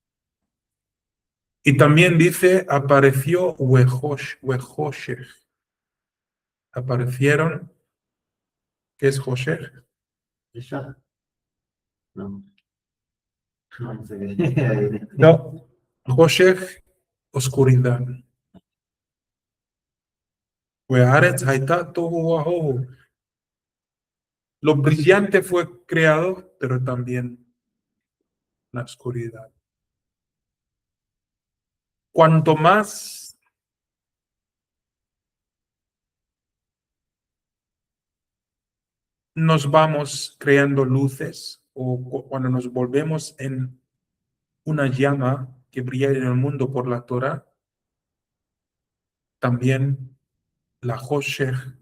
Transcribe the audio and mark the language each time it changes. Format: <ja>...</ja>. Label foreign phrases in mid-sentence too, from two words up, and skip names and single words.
<es>Y también dice, apareció Wehoshech. Aparecieron, ¿qué es Hoshech? Ya. No, no sé. No, Hoshech, oscuridad.</es> <he>והארץ היתה תהו ובהו.</he> <es>Lo brillante fue creado, pero también la oscuridad. Cuanto más nos vamos creando luces o cuando nos volvemos en una llama que brilla en el mundo por la Torah, también la Hoshech</es>